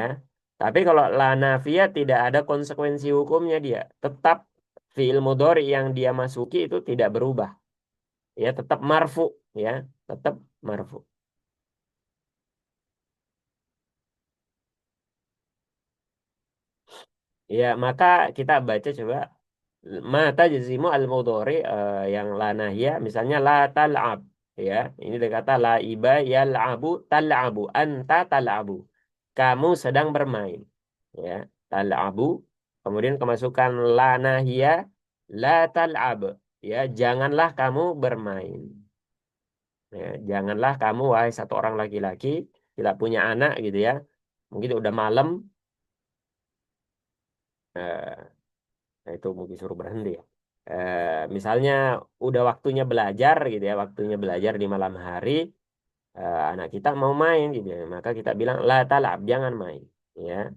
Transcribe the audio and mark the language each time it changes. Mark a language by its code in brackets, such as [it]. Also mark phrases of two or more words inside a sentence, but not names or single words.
[id] Tapi kalau [ar] لا النافية [id] tidak ada konsekuensi hukumnya, dia tetap [ar] فعل مضارع [id] yang dia masuki itu tidak berubah, ya, tetap marfu, ya, tetap marfu. Ya, maka kita baca coba [ar] متى جازم المضارع, [id] yang [ar] لا الناهية, [id] misalnya [ar] لا تلعب, [id] ya, ini dia kata [ar] لعب يلعب تلعب أنت تلعب, [id] kamu sedang bermain, ya, tal'abu, kemudian kemasukan [ar] لا الناهية لا تلعب, [id] ya, janganlah kamu bermain, ya, janganlah kamu wahai satu orang laki-laki tidak punya anak gitu ya, mungkin udah malam, nah, itu mungkin suruh berhenti ya. Misalnya udah waktunya belajar gitu ya, waktunya belajar di malam hari, anak kita mau main gitu ya, maka kita bilang [ar] لا تلعب, [id] jangan main, ya.